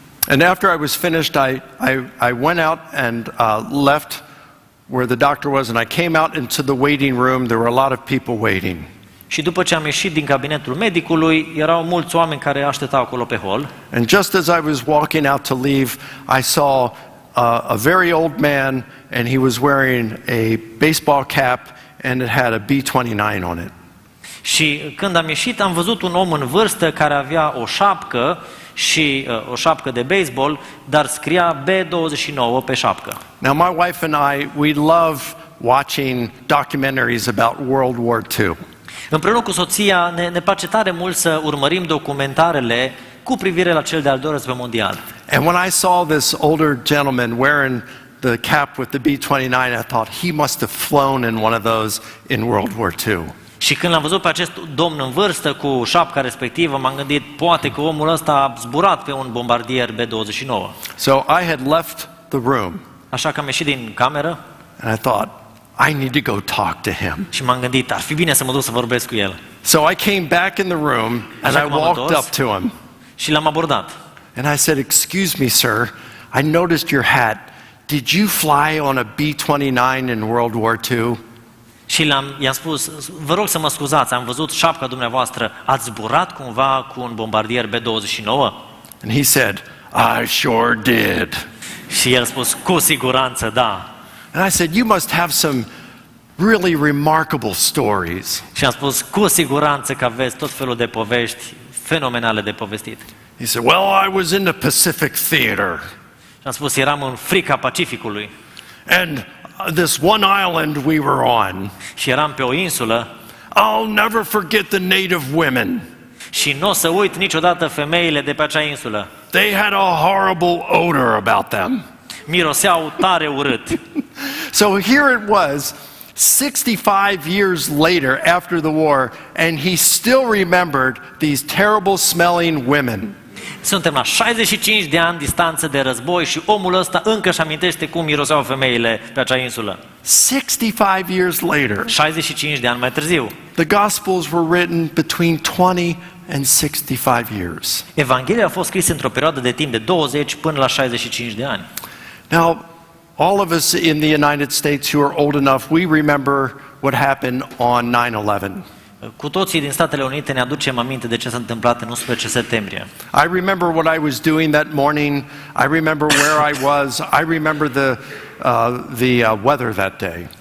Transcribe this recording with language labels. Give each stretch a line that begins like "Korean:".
English: And after I was finished, I went out and left where the doctor was, and I came out into the waiting room. There were a lot of people waiting.
Romanian: Și după ce am ieșit din cabinetul medicului, erau mulți oameni care așteptau acolo pe hol.
English: And just as I was walking out to leave, I saw a very old man, and he was wearing a baseball cap, and it had a B-29 on it.
Romanian: Și când am ieșit, am văzut un om în vârstă care avea o șapcă și o șapcă de baseball, dar scria B-29 pe șapcă.
English: Now, my wife and I, we love watching documentaries about World War II.
Romanian: Împreună cu soția ne place tare mult să urmărim documentarele cu privire la cel de-al doilea război mondial.
English: And when I saw this older gentleman wearing the cap with the B-29, I thought he must have flown in one of those in World War II.
Romanian: Și când l-am văzut pe acest domn în vârstă cu șapca respectivă, m-am gândit, poate că omul ăsta a zburat pe un bombardier B-29.
English: So I had left the room.
Romanian: Așa că am ieșit din cameră.
English: And I thought, I need to go talk to him.
Romanian: Și m-am gândit, ar fi bine să mă duc să vorbesc cu el.
English: So I came back in the room and I walked up to him.
Romanian: Și l-am abordat.
English: And I said, "Excuse me, sir. I noticed your hat. Did you fly on a B-29 in World War II?"
Romanian: Și i-am spus, vă rog să mă scuzați, am văzut șapca dumneavoastră, ați zburat cumva cu un bombardier B-29?
English: And he said, "I sure did."
Romanian: Și el a spus, cu siguranță, da.
English: And I said, "You must have some really remarkable stories."
Romanian: Și am spus, cu siguranță că aveți tot felul de povești fenomenale de povestit.
English: He said, "Well, I was in the Pacific Theater.
Romanian: Și am spus, eram în frica Pacificului.
English: And this one island we were on.
Romanian: Și eram pe o insulă.
English: I'll never forget the native women.
Romanian: Și nu o să uit niciodată femeile de pe acea insulă.
English: They had a horrible odor about them.
Romanian: Miroseau tare urât.
English: So here it was, 65 years later after the war, and he still remembered these terrible smelling women.
Romanian: Suntem la 65 de ani distanță de război și omul ăsta încă își amintește cum miroseau femeile pe acea insulă.
English: 65 years later,
Romanian: 65 de ani mai târziu.
English: the Gospels were written between 20 and 65 years.
Romanian: Evanghelia a fost scrisă într-o perioadă de timp de 20 până la 65 de ani.
English: Now, all of us in the United States who are old enough, we remember what happened on 9/11.
Romanian: Cu toții din Statele Unite ne aducem aminte de ce s-a întâmplat în 11 septembrie.
English: I remember what I was doing that morning. I remember where I was. I remember the weather that day.